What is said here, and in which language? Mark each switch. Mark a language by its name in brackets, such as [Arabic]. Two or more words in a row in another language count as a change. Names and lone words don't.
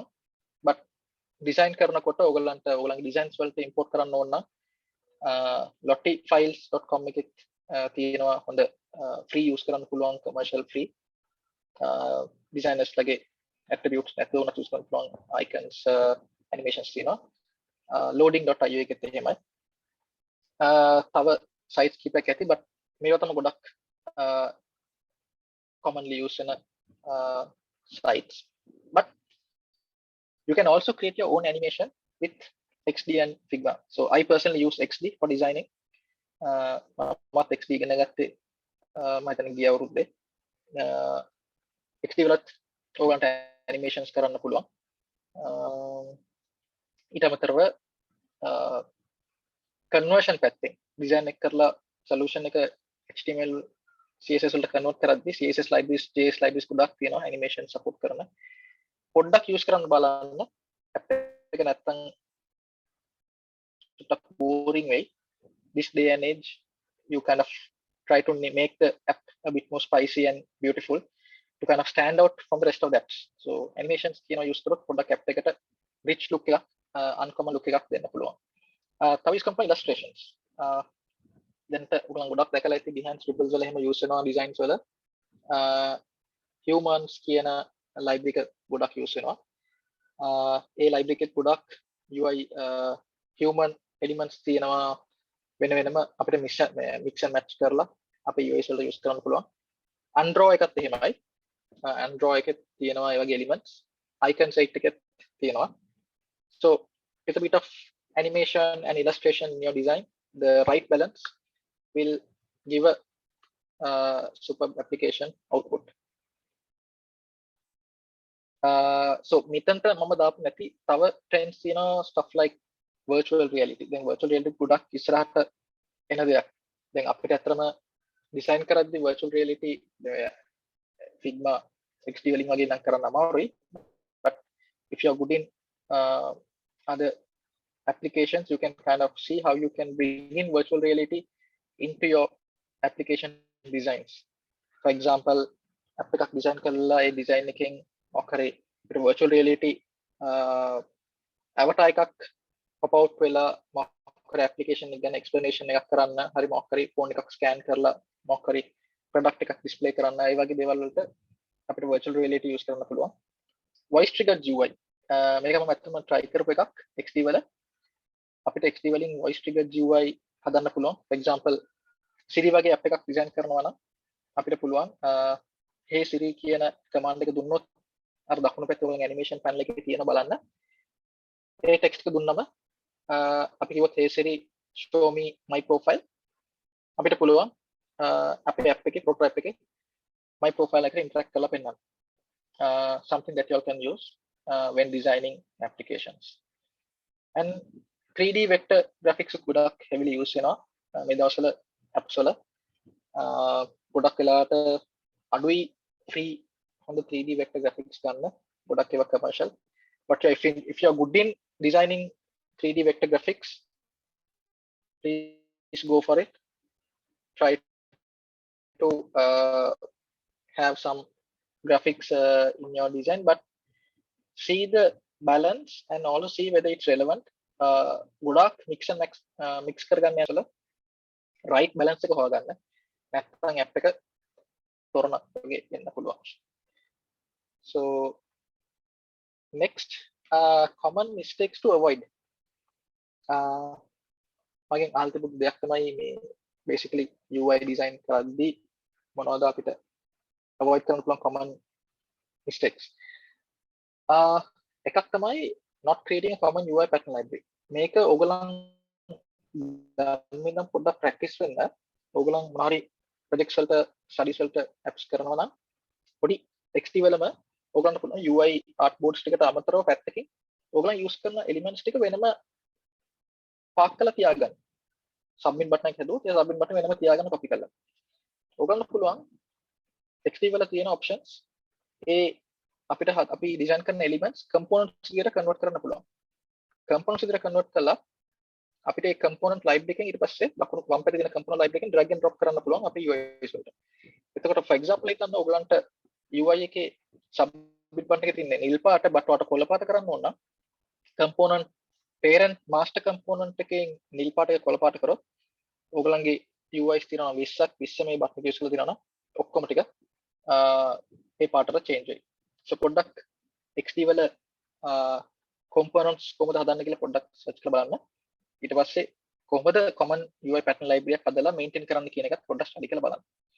[English] But design [Sinhala] කරනකොට ඕගොල්ලන්ගේ designs වලට import කරන්න ඕන නම් lottifiles.com එකේ තියෙනවා හොඳ [English] free use [Sinhala] කරන්න පුළුවන් [English] commercial free designers [Sinhala] ලගේ attributes නැතුව උනත් use කරන්න පුළුවන් [English] icons animations [Sinhala] තියෙනවා loading.io එකෙත් එහෙමයි තව sites කීපයක් ඇති but මේවා තමයි ගොඩක් [English] commonly used වෙන sites but you can also create your own animation with XD and Figma. So I personally use XD for designing. [Sinhala] මත් XD ඉගෙන ගත්තේ මම හිතන්නේ ගිය අවුරුද්දේ. XD වලත් ඕගන්ට animations කරන්න පුළුවන්. ඊට අමතරව conversion පැත්තෙන් design එක කරලා solution එක HTML CSS වලට convert කරද්දී [English] CSS libraries JS libraries [Sinhala] ගොඩක් තියෙනවා [English] animation support [Sinhala] කරන. පොඩ්ඩක් use කරන්න බලන්න. app එක නැත්තම් boring way. [English] This day and age, you kind of try to make the app a bit more spicy and beautiful to kind of stand out from the rest of the apps. So animations, use [Sinhala] කරොත් පොඩ්ඩක් app එකට [English] rich look [Sinhala] එකක්, [English] uncommon look [Sinhala] එකක් දෙන්න පුළුවන්. තව use කරන illustrations. දැන් උගලන් ගොඩක් දැකලා ඇති [English] behind scribbles [Sinhala] වල එහෙම use වෙනවා designs වල. humans කියන library එක ගොඩක් use වෙනවා. ඒ library එකෙත් ගොඩක් [English] UI human elements [Sinhala] තියෙනවා වෙන වෙනම අපිට [English] mix and match [Sinhala] කරලා අපේ UIs වලට use කරන්න පුළුවන්. Android එකත් එහෙමයි. Android එකේ තියෙනවා ඒ වගේ elements. [English] Icon site [Sinhala] එකේ තියෙනවා. [English] So it's a bit of animation and illustration in your design. The right balance will give a superb application output. [Sinhala] So මෙතනට මම දාපු නැති තව trends තියෙනවා [English] stuff like virtual reality. [Sinhala] දැන් [English] virtual reality [Sinhala] ගොඩක් ඉස්සරහට එන දෙයක්. දැන් අපිට අතරම design කරද්දී [English] virtual reality [Sinhala] Figma XD වලින් වගේ නම් කරන්න අමාරුයි. [English] But if you are good in other applications, you can kind of see how you can bring in virtual reality into your application designs. For example, [Sinhala] app එකක් design කරලා ඒ design එකෙන් මොකරේ [English] virtual reality avatar [Sinhala] එකක් [English] pop out [Sinhala] වෙලා මොකරේ application එක ගැන explanation එකක් කරන්න හරි මොකරේ phone එකක් scan කරලා මොකරේ product එකක් display කරන්න ඒ වගේ දේවල් වලට අපිට [English] virtual reality use [Sinhala] කරන්න පුළුවන්. [English] Voice triggered UI [Sinhala] මේක මම ඇත්තටම try කරපු එකක් XD වල. අපිට XD වලින් [English] voice triggered GUI [Sinhala] හදන්න පුළුවන්. [English] for example [Sinhala] Siri වගේ app එකක් design කරනවා නම් අපිට පුළුවන් hey Siri කියන command එක දුන්නොත් අර දකුණු පැත්තේ වලින් [English] animation panel [Sinhala] එකේ තියෙන බලන්න. ඒ text එක දුන්නම අපි කිව්වොත් [English] hey Siri show me my profile. [Sinhala] අපිට පුළුවන් අපේ app එකේ [English] photo app [Sinhala] එකේ [English] my profile [Sinhala] එකට interact කරලා පෙන්නන්න. [English] Something that you all can use when designing applications. And 3D vector graphics [Sinhala] ගොඩක් [English] heavily use [Sinhala] වෙනවා මේ දවස්වල apps වල. ගොඩක් වෙලාවට අඩුයි free හොඳ [English] 3D vector graphics [Sinhala] ගන්න. ගොඩක් ඒවා commercial. [English] But if you are good in designing 3D vector graphics, please go for it. Try to have some graphics in your design, but see the balance and also see whether it's relevant. [Sinhala] ගොඩක් [English] mix and mix [Sinhala] කරගන්න යනකොට [English] right balance [Sinhala] එක හොයාගන්න. නැත්නම් app එක තොරණක් වගේ වෙන්න පුළුවන්. [English] So next, common mistakes to avoid. [Sinhala] මගෙන් අහලා තිබුණු දෙයක් තමයි මේ [English] basically UI design [Sinhala] කරද්දී මොනවද අපිට avoid කරන්න පුළුවන් [English] common mistakes. [Sinhala] එකක් තමයි [English] not creating a common UI pattern library. [Sinhala] මේක ඕගොල්ලන් දැන් පොඩ්ඩක් practice වෙන්න. ඕගොල්ලන් මොනවාරි projects වලට studies වලට apps කරනවා නම් පොඩි XD වලම ඕගොල්ලන්ට පුළුවන් [English] UI artboards [Sinhala] ටිකට අමතරව පැත්තකින් ඕගොල්ලන් use කරන elements ටික වෙනම park කරලා තියාගන්න. [English] submit button [Sinhala] එක හදුවොත් ඒ [English] submit button [Sinhala] වෙනම තියාගන්න copy කරලා. ඕගොල්ලන්ට පුළුවන් XD වල තියෙන options ඒ අපිට අපි design කරන [English] elements components [Sinhala] විදියට convert කරන්න පුළුවන්. components විදියට convert කළා අපිට ඒ [English] component library [Sinhala] එකෙන් ඊට පස්සේ ලකුණු වම් පැත්තේ තියෙන [English] component library [Sinhala] එකෙන් [English] drag and drop [Sinhala] කරන්න පුළුවන් අපේ UI වලට. එතකොට [English] for example [Sinhala] එකක් ගන්න ඕගලන්ට UI එකේ [English] submit button [Sinhala] එකේ තියෙන නිල් පාට බටුවට කොළ පාට කරන්න ඕන නම් [English] component parent master component [Sinhala] එකෙන් නිල් පාට එක කොළ පාට කරොත් ඕගලන්ගේ UIs තියෙනවා 20ක් 20 මේ බටන් එක use කරලා තියෙනවා නම් ඔක්කොම ටික ඒ පාටට change වෙයි. So පොඩ්ඩක් XD වල components කොහොමද හදන්න කියලා පොඩ්ඩක් search කරලා බලන්න. ඊට පස්සේ කොහොමද [English] common UI pattern library [Sinhala] එකක් හදලා maintain කරන්න කියන එකත් පොඩ්ඩක් study කරලා බලන්න.